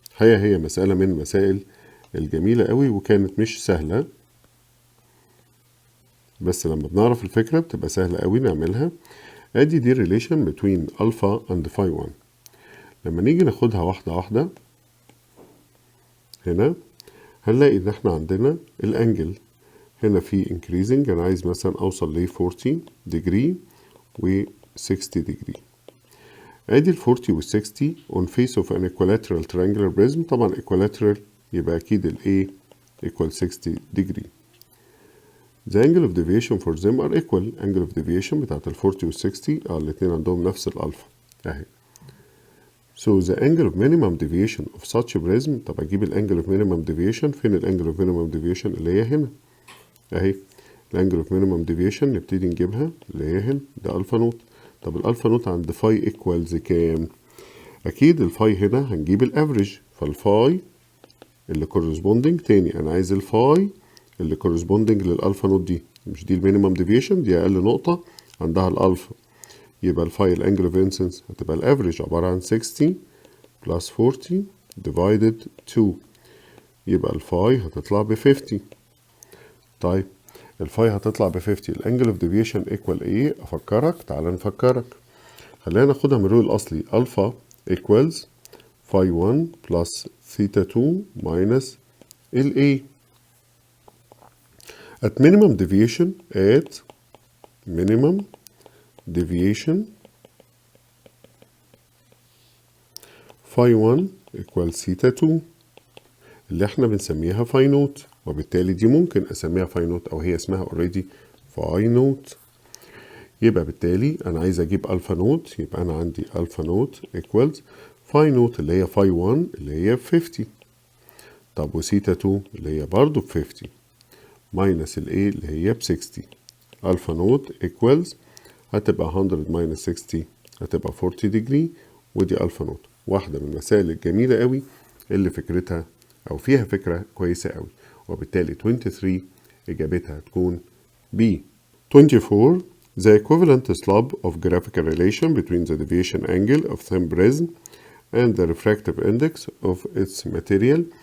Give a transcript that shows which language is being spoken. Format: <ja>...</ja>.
<ar>هي مسألة من المسائل الجميلة قوي وكانت مش سهلة، بس لما بنعرف الفكرة بتبقى سهلة قوي نعملها. ادي دي</ar> <en>relation between alpha and phi 1.</en> <ar>لما نيجي ناخدها واحدة واحدة هنا هنلاقي ان احنا عندنا الانجل هنا في increasing. انا عايز مثلا اوصل ل 40 degree و 60 degree. ادي ال 40 وال 60</ar> <en>on face of an equilateral triangular prism.</en> <ar>طبعا equilateral يبقى اكيد ال A equal 60 degree.</ar> <en>The angle of deviation for them are equal.</en> <ar>angle of deviation بتاعت ال 40 وال 60 الاتنين عندهم نفس الالفا اهي.</ar> <en>So the angle of minimum deviation of such a prism.</en> <ar>طب اجيب ال</ar> <en>angle of minimum deviation.</en> <ar>فين ال angle of minimum deviation؟ اللي هي هنا اهي. ال angle of minimum deviation نبتدي نجيبها اللي هي هنا، ده الفا نوت. طب الالفا نوت عند فاي equals كام؟ اكيد الفاي هنا هنجيب الافريج، فالفاي اللي corresponding تاني انا عايز الفاي اللي corresponding للالفا نوت دي. مش دي المينيمم ديفيشن، دي اقل نقطة عندها الالفا. يبقى الفاي الانجل اوف انسنس هتبقى الافريج عبارة عن 60 plus 40 divided 2. يبقى الفاي هتطلع ب 50. طيب الفاي هتطلع ب 50. الانجل اوف ديفيشن ايكوال ايه؟ افكرك، تعال نفكرك. خلينا ناخدها من الرول الاصلي. الفا</ar> <en>equals phi 1 plus theta 2 minus</en> <ar>ال A.</ar> <en>At minimum deviation phi 1 equals theta 2</en> <ar>اللي احنا بنسميها phi نوت، وبالتالي دي ممكن اسميها phi نوت او هي اسمها already phi نوت. يبقى بالتالي انا عايز اجيب الفا نوت، يبقى انا عندي الفا نوت equals phi نوت اللي هي phi 1 اللي هي 50. طب وثيتا 2 اللي هي برضو ب 50 minus ال A اللي هي ب 60. الفا نوت equals هتبقى 100 minus 60 هتبقى 40 degree، ودي ألفا نوت. واحدة من المسائل الجميلة قوي اللي فكرتها أو فيها فكرة كويسة قوي، وبالتالي 23 إجابتها هتكون B.</ar> <en>24 The equivalent slope of graphical relation between the deviation angle of thin prism and the refractive index of its material.</en>